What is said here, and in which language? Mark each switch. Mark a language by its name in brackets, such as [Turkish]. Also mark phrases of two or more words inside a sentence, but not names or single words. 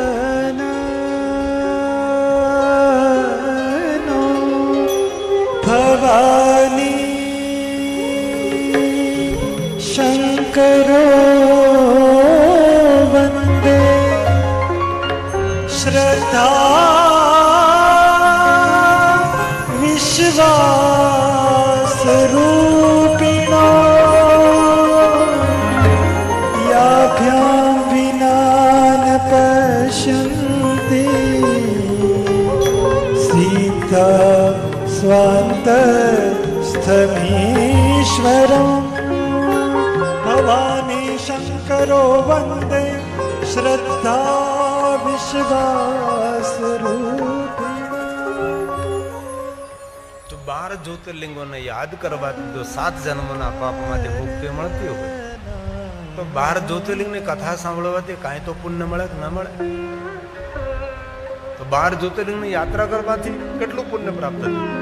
[Sanskrit] ભવાની શંકરો વંદે શ્રદ્ધા વિશ્વાસ રૂપિણો યાભ્યામ વિના ન પશ્ય स्वान्तस्थमीश्वरम् भवानी शङ्करो वन्दे श्रद्धा विश्वासरूपिणी। [Gujarati] તો 12 જ્યોતિર્લિંગોને યાદ કરવાથી જો 7 જન્મોના પાપમાંથી મુક્તિ મળતી હોય તો 12 જ્યોતિર્લિંગની કથા સાંભળવાથી કાંઈ તો પુણ્ય મળે કે ન મળે? તો 12 જ્યોતિર્લિંગની યાત્રા કરવાથી કેટલું પુણ્ય પ્રાપ્ત થયું?